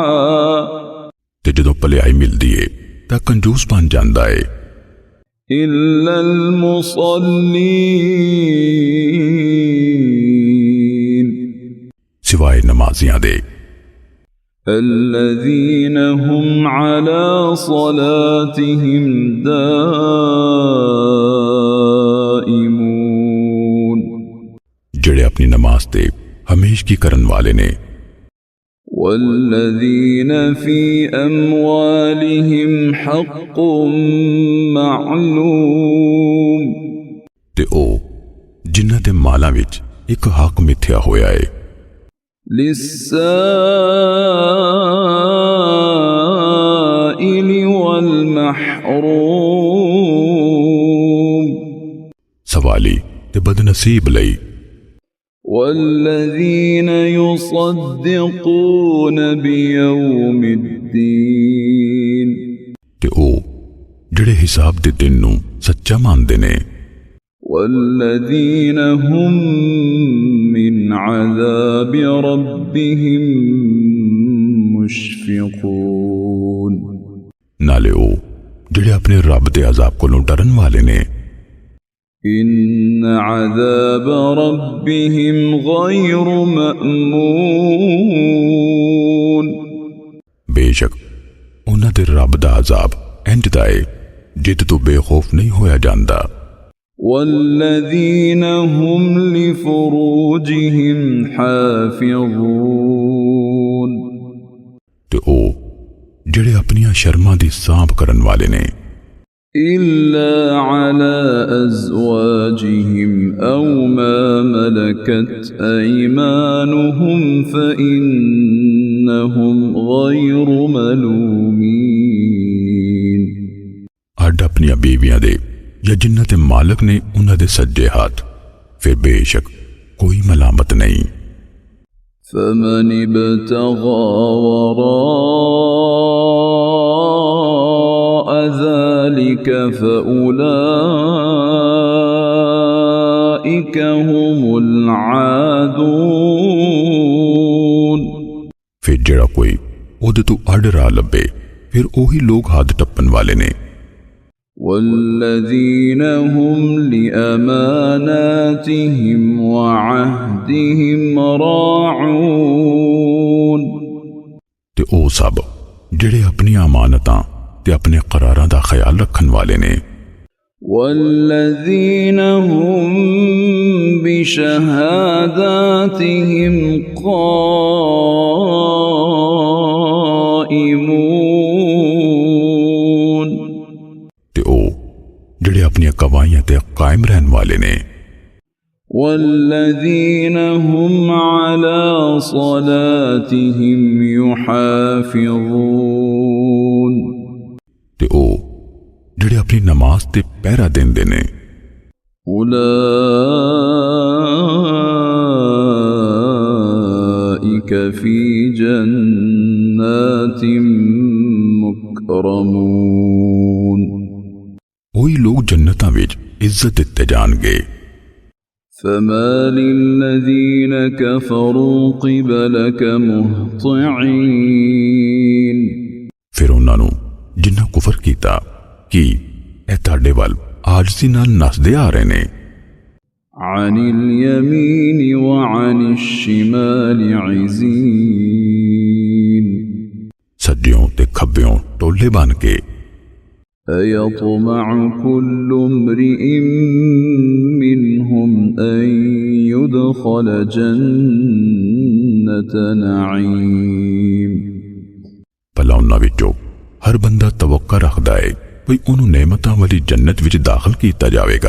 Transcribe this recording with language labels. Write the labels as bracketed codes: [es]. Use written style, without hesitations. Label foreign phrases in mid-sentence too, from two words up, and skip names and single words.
[pa] ਤੇ ਜਦੋਂ ਭਲਾਈ ਮਿਲਦੀ ਹੈ ਤਾਂ ਕੰਜੂਸ ਬਣ ਜਾਂਦਾ ਹੈ। [ar] إلا المصلين. [pa] ਸਿਵਾਏ ਨਮਾਜ਼ੀਆਂ ਦੇ। [ar] الذين هم على صلاتهم دائمون. [pa] ਜਿਹੜੇ ਆਪਣੀ ਨਮਾਜ਼ ਤੇ ਹਮੇਸ਼ ਕੀ ਕਰਨ ਵਾਲੇ ਨੇ। [ar] والذين في أموالهم حق معلوم. [pa] ਤੇ ਓ ਜਿਨ੍ਹਾਂ ਦੇ ਮਾਲਾਂ ਵਿਚ ਇਕ ਹੱਕ ਮਿੱਥਿਆ ਹੋਇਆ ਹੈ। [ar] للسائل وال محروم [pa] ਸਵਾਲੀ ਤੇ ਬਦਨਸੀਬ ਲਈ [ar] والذين يصدقون بيوم الدين [pa] ਤੇ ਓ ਜਿਹੜੇ ਹਿਸਾਬ ਦੇ ਦਿਨ ਨੂੰ ਸੱਚਾ ਮੰਨਦੇ ਨੇ [ar] والذين هم من عذاب ربهم مشفقون [pa] ਨਾਲੇ ਉਹ ਜਿਹੜੇ ਆਪਣੇ ਰੱਬ ਦੇ ਅਜ਼ਾਬ ਕੋਲੋਂ ਡਰਨ ਵਾਲੇ ਨੇ [ar] إن عذاب ربهم غير مأمون [pa] ਬੇਸ਼ੱਕ ਉਹਨਾਂ ਦੇ ਰੱਬ ਦਾ ਅਜ਼ਾਬ ਇੰਜ ਦਾ ਏ ਜਿੱਤ ਤੋਂ ਬੇਖੌਫ ਨਹੀਂ ਹੋਇਆ ਜਾਂਦਾ [ar] والذين هم لفروجهم حافظون [pa] ਤੇ ਉਹ ਜਿਹੜੇ ਆਪਣੀਆਂ ਸ਼ਰਮਾਂ ਦੀ ਸਾਂਭ ਕਰਨ ਵਾਲੇ ਨੇ [ar] إلا على أزواجهم أو ما ملكت أيمانهم فإنهم غير ملومين [pa] ਅੱਡ ਆਪਣੀਆਂ ਬੀਵੀਆਂ ਦੇ ਜਾਂ ਜਿਨ੍ਹਾਂ ਦੇ ਮਾਲਕ ਨੇ ਉਹਨਾਂ ਦੇ ਸੱਜੇ ਹੱਥ ਫਿਰ ਬੇਸ਼ੱਕ ਕੋਈ ਮਲਾਮਤ ਨਹੀਂ [ar] فمن ابتغى وراء ذلك فأولئك هم العادون [pa] ਫਿਰ ਜਿਹੜਾ ਕੋਈ ਉਹਦੇ ਤੋਂ ਅੱਡ ਰਾਹ ਲੱਭੇ ਫਿਰ ਉਹੀ ਲੋਕ ਹੱਦ ਟੱਪਣ ਵਾਲੇ ਨੇ [ar] والذين هم لأماناتهم وعهدهم راعون [pa] ਤੇ ਉਹ ਸਭ ਜਿਹੜੇ ਆਪਣੀਆਂ ਅਮਾਨਤਾਂ ਤੇ ਆਪਣੇ ਕਰਾਰਾਂ ਦਾ ਖਿਆਲ ਰੱਖਣ ਵਾਲੇ ਨੇ [ar] والذين هم بشهاداتهم قائمون [pa] ਤੇ ਉਹ ਜਿਹੜੇ ਆਪਣੀਆਂ ਗਵਾਹੀਆਂ ਤੇ ਕਾਇਮ ਰਹਿਣ ਵਾਲੇ ਨੇ [ar] والذين هم على صلاتهم يحافظون [pa] ਤੇ ਉਹ ਜਿਹੜੇ ਆਪਣੀ ਨਮਾਜ਼ ਤੇ ਪਹਿਰਾ ਦਿੰਦੇ ਨੇ [ar] أولئك في جنات مكرمون [pa] ਉਹੀ ਲੋਕ ਜੰਨਤਾਂ ਵਿੱਚ ਇੱਜ਼ਤ ਦਿੱਤੇ ਜਾਣਗੇ [ar] فما للذين كفروا قبلك مهطعين [pa] ਫਿਰ ਉਹਨਾਂ ਨੂੰ ਜਿਨ੍ਹਾਂ ਕੁਫਰ ਕੀਤਾ ਕਿ ਇਹ ਤੁਹਾਡੇ ਵੱਲ ਆਜਜ਼ੀ ਨਾਲ ਨੱਸਦੇ ਆ ਰਹੇ ਨੇ [ar] عن اليمين وعن الشمال عزين [pa] ਸੱਜਿਓਂ ਤੇ ਖੱਬਿਓਂ ਟੋਲੇ ਬਣ ਕੇ [ar] أيطمع كل امرئ منهم أن يدخل جنة نعيم [pa] ਭਲਾ ਉਹਨਾਂ ਵਿੱਚੋਂ ਹਰ ਬੰਦਾ ਤਵੱਕਾ ਰੱਖਦਾ ਹੈ ਵੀ ਉਹਨੂੰ ਨਿਮਤਾਂ ਵਾਲੀ ਜੰਨਤ ਵਿੱਚ ਦਾਖਲ ਕੀਤਾ ਜਾਵੇਗਾ